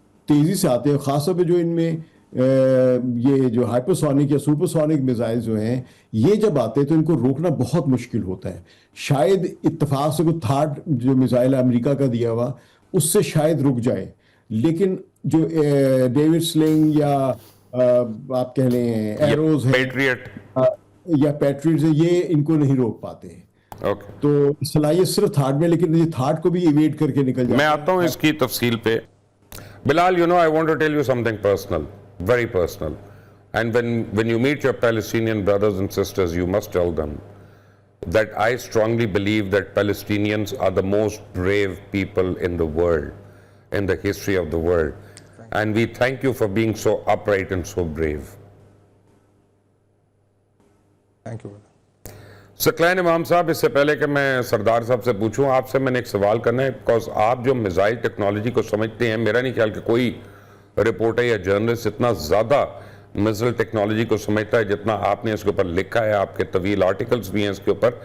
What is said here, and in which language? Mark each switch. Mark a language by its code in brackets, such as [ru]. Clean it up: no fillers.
[ur] تیزی سے آتے ہیں، خاص طور پہ جو ان میں یہ جو ہائپرسونک یا سپرسونک میزائل جو ہیں، یہ جب آتے ہیں تو ان کو روکنا بہت مشکل ہوتا ہے۔ شاید اتفاق سے کوئی تھرڈ جو میزائل امریکہ کا دیا ہوا اس سے شاید رک جائے، لیکن جو ڈیوڈ سلنگ یا آپ کہہ لیں ایروز ہیں یا پیٹریٹس ہیں، یہ ان کو نہیں روک پاتے ہیں۔ تو صلاحیت صرف تھارڈ میں، لیکن یہ تھارڈ کو بھی ایویڈ کر کے نکل جاتا ہے۔ میں آتا ہوں اس کی تفصیل پہ۔ [en] Bilal, I want to tell you something personal, very personal. And when you meet your Palestinian brothers and sisters, you must tell them that I strongly believe that Palestinians are the most brave people in the world, in the history of the world. And we thank you for being so upright and so brave. Thank you. [ur] ثقلین امام صاحب، اس سے پہلے کہ میں سردار صاحب سے پوچھوں، آپ سے میں نے ایک سوال کرنا ہے، بیکاز آپ جو میزائل ٹیکنالوجی کو سمجھتے ہیں، میرا نہیں خیال کہ کوئی رپورٹر یا جرنلسٹ اتنا زیادہ میزائل ٹیکنالوجی کو سمجھتا ہے جتنا آپ نے اس کے اوپر لکھا ہے، آپ کے طویل آرٹیکلز بھی ہیں اس کے اوپر۔